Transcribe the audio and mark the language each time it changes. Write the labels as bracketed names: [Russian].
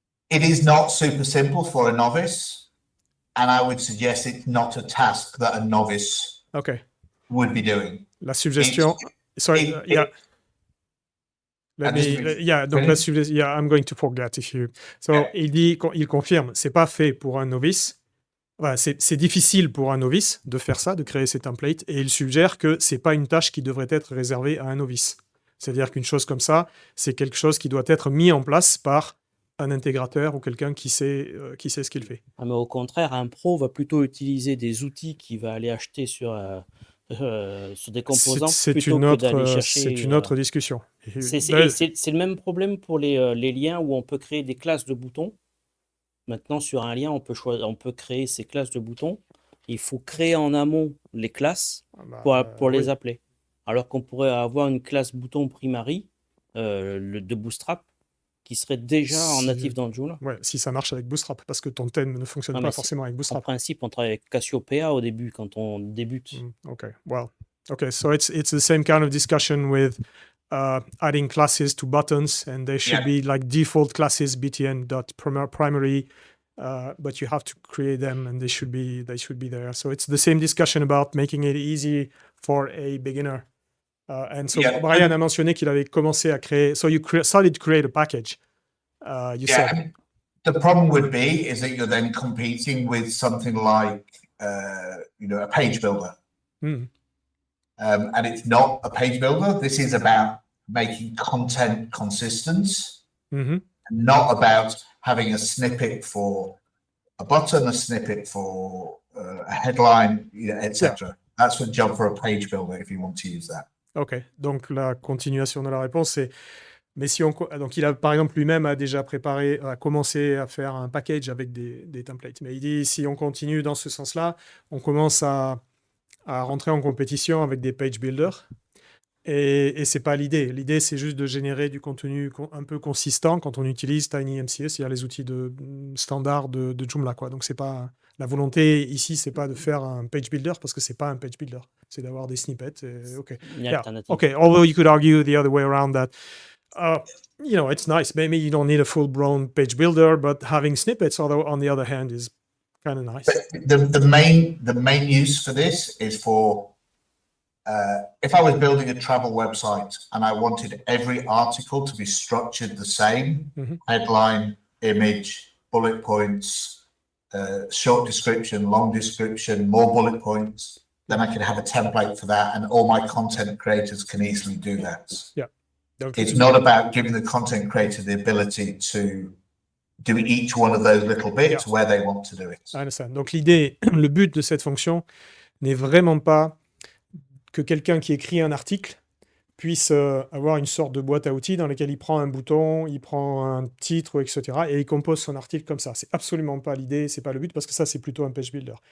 [English] It is not super simple for a novice, and I would suggest it's not a task that a novice would be doing. [French] La suggestion, [English] Let just me, be- yeah, donc finish. là, yeah, I'm going to forget if you. [French] So, il confirme, c'est pas fait pour un novice. Voilà, c'est difficile pour un novice de faire ça, de créer ces templates, et il suggère que c'est pas une tâche qui devrait être réservée à un novice. C'est-à-dire qu'une chose comme ça, c'est quelque chose qui doit être mis en place par un intégrateur ou quelqu'un qui sait ce qu'il fait. Ah, mais au contraire, un pro va plutôt utiliser des outils qu'il va aller acheter sur des composants plutôt que d'aller C'est chercher. une autre discussion. C'est le même problème pour les liens où on peut créer des classes de boutons. Maintenant, sur un lien, on peut créer ces classes de boutons. Il faut créer en amont les classes pour les oui. appeler. Alors qu'on pourrait avoir une classe bouton primary de Bootstrap qui serait déjà en natif dans Joomla. Ouais, si ça marche avec Bootstrap, parce que ton thème ne fonctionne pas forcément avec En Bootstrap. principe, on travaille avec Cassiopeia au début quand on débute. [English] Okay, well, okay, so it's the same kind of discussion with adding classes to buttons, and they should be like default classes btn.primary, but you have to create them, and they should be there. So it's the same discussion about making it easy for a beginner. And so [French] Brian a mentionné qu'il avait commencé à créer. [English] So you started to create a package. You said. The problem would be is that you're then competing with something like a page builder. And it's not a page builder. This is about making content consistent, not about having a snippet for a button, a snippet for a headline, etc. Yeah. That's a job for a page builder if you want to use that. [French] Ok, donc la continuation de la réponse, c'est mais si on donc il a par exemple lui-même a déjà préparé, a commencé à faire un package avec des templates. Mais il dit si on continue dans ce sens-là, on commence à rentrer en compétition avec des page builders. Et c'est pas l'idée. L'idée, c'est juste de générer du contenu un peu consistant quand on utilise TinyMCA, c'est-à-dire les outils standards de Joomla, quoi. Donc c'est pas la volonté ici, c'est pas de faire un page builder parce que c'est pas un page builder. C'est d'avoir des snippets. [English] Ok. Yeah. Okay. Although you could argue the other way around that. It's nice. Maybe you don't need a full-blown page builder, but having snippets, although on the other hand, is kind of nice. But the main use for this is for if I was building a travel website and I wanted every article to be structured the same, headline, image, bullet points, short description, long description, more bullet points, then I could have a template for that, and all my content creators can easily do that. Yeah. It's not about giving the content creator the ability to do each one of those little bits where they want to do it. I understand. [French] Donc l'idée, le but de cette fonction n'est vraiment pas que quelqu'un qui écrit un article puisse avoir une sorte de boîte à outils dans laquelle il prend un bouton, il prend un titre, etc. et il compose son article comme ça. C'est absolument pas l'idée, c'est pas le but, parce que ça, c'est plutôt un page builder.